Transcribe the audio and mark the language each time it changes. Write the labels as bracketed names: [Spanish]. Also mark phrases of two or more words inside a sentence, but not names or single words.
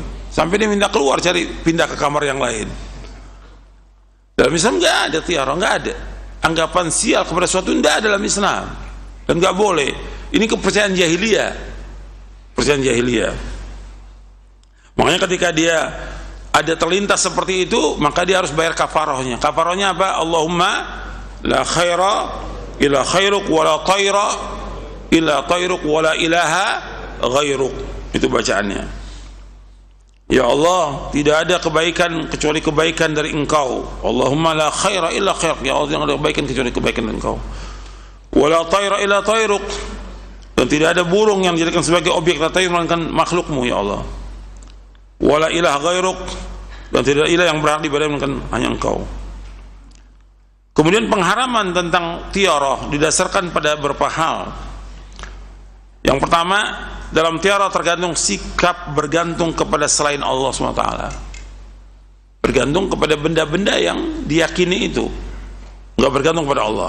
[Indonesian] Sampai dia minta keluar, cari pindah ke kamar yang lain. Dalam Islam nggak ada tiara, nggak ada. Anggapan sial kepada sesuatu nggak ada dalam Islam, dan nggak boleh. Ini kepercayaan jahiliyah, kepercayaan jahiliyah. Makanya ketika dia ada terlintas seperti itu, maka dia harus bayar kafarahnya. Kafarahnya apa? [Arabic] اللَّهُمَّ لَا خَيْرَ إِلَّا خَيْرُكَ وَلَا طَيْرَ إِلَّا طَيْرُكَ وَلَا إِلَهَ غَيْرُكَ. [Indonesian] Itu bacaannya. Ya Allah, tidak ada kebaikan kecuali kebaikan dari Engkau. [Arabic] اللَّهُمَّ لَا خَيْرَ إِلَّا خَيْرُكَ. [Indonesian] Ya Allah, tidak ada kebaikan kecuali kebaikan dari Engkau. [Arabic] وَلَا طَيْرَ إِلَّا طَيْرُكَ. [Indonesian] Dan tidak ada burung yang dijadikan sebagai objek tayr melainkan makhlukmu ya Allah. [Arabic] وَلَا إِلَهَ غَيْرُكَ. [Indonesian] Dan tidak ilah yang berhak diibadahi melainkan hanya Engkau. Kemudian pengharaman tentang tiarah didasarkan pada beberapa hal. Yang pertama, dalam tiarah tergantung sikap bergantung kepada selain Allah SWT. Bergantung kepada benda-benda yang diyakini itu, nggak bergantung kepada Allah.